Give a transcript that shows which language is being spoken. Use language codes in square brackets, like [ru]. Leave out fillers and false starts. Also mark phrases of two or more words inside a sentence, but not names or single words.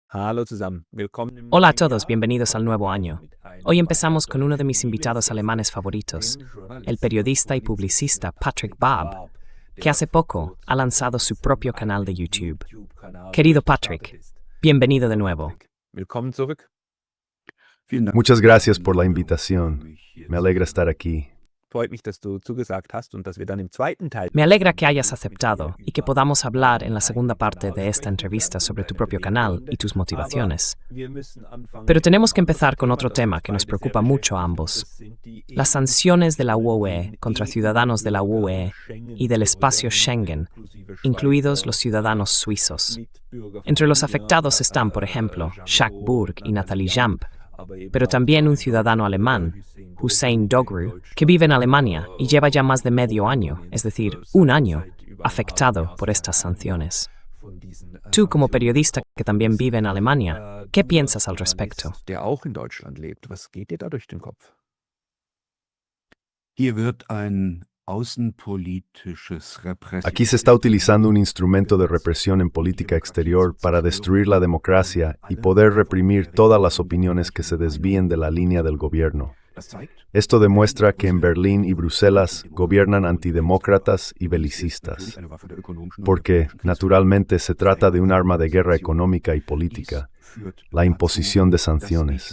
[de] Hallo zusammen. Willkommen im [es] Hola a [de] neuen [es] todos, [de] Jahr. [es] bienvenidos al nuevo año. Hoy empezamos con uno de mis invitados alemanes favoritos, el periodista y publicista Patrick Baab, que hace poco ha lanzado su propio canal de YouTube. Querido Patrick, bienvenido de nuevo. [de] Willkommen zurück. [es] Muchas gracias por la invitación. Me alegra estar aquí. [de] Freut mich, dass du zugesagt hast und dass wir dann im zweiten Teil [es] Me alegra que hayas aceptado y que podamos hablar en la segunda parte de esta entrevista sobre tu propio canal y tus motivaciones. Pero tenemos que empezar con otro tema que nos preocupa mucho a ambos: las sanciones de la UE contra ciudadanos de la UE y del espacio Schengen, incluidos los ciudadanos suizos. Entre los afectados están, por ejemplo, Jacques Burg y Nathalie Jamp, pero también un ciudadano alemán, Hussein Dogru, que vive en Alemania y lleva ya más de medio año, es decir, un año, afectado por estas sanciones. Tú, como periodista que también vive en Alemania, ¿qué piensas al respecto? [de] Der auch in Deutschland lebt. Was geht dir da durch den Kopf? Hier wird ein außenpolitisches [es] Aquí se está utilizando un instrumento de represión en política exterior para destruir la democracia y poder reprimir todas las opiniones que se desvíen de la línea del gobierno. Esto demuestra que en Berlín y Bruselas gobiernan antidemócratas y belicistas, porque, naturalmente, se trata de un arma de guerra económica y política, la imposición de sanciones.